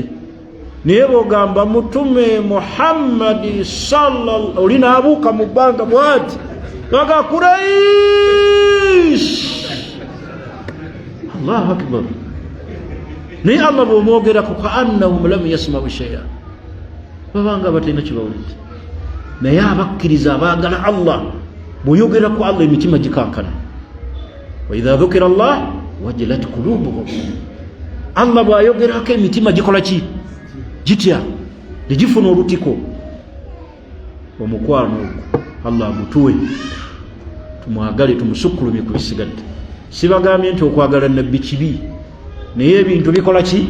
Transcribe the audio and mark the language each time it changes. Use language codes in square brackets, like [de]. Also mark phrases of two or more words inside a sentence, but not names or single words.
[lg] Naye bw'ogamba mutume Muhammadi sallallahu olina abuuka mu bbanga bw'ati baga Quraish, [ar] الله أكبر. [lg] Naye Allah bw'omwogerako [ar] كأنهم لم يسمعوا شيئا, [lg] babanga abatalina kibawulidde. Naye abakkiriza abaagala Allah bw'oyogerako Allah emitima gikankana. [ar] وإذا ذكر الله وجلت قلوبهم, [lg] Allah bw'ayogerako emitima gikola ki? Gitya, negifuna olutiko. Omukwano ogwo Allah agutuwe, tumwagale, tumusukulumye ku bisigadde. Sibagambye nti okwagala nabbi kibi, naye ebintu bikola ki?